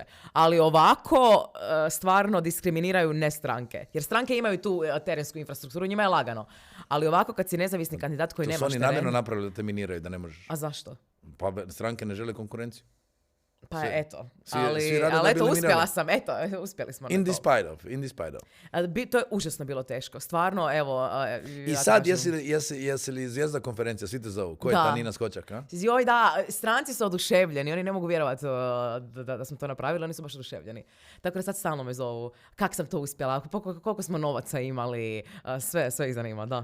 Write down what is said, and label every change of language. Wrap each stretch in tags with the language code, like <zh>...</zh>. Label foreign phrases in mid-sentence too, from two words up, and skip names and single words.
<hr>Ali ovako stvarno diskriminiraju ne stranke. Jer stranke imaju tu terensku infrastrukturu, njima je lagano. Ali ovako kad si nezavisni kandidat koji nemaš teren... To su oni namjerno napravili da te miniraju, da ne možeš. A zašto? Pa stranke ne žele konkurenciju. Pa Svi- eto, svi ali rade da bi eto, uspjela eliminirali. sam, eto, uspjeli smo</hr> <en>In</en> <hr>na to.</hr> <en>despite of.</en> <hr>To je užasno bilo teško, stvarno, evo. I sad, jesi li zvijezda konferencija, svi te zovu? Ko je Da. ta Nina Skočak, a? Joj, da, stranci su oduševljeni, oni ne mogu vjerovati da smo to napravili, oni su baš oduševljeni. Tako da sad stalno me zovu, kak sam to uspjela, koliko smo novaca imali, sve ih zanima, da.</hr>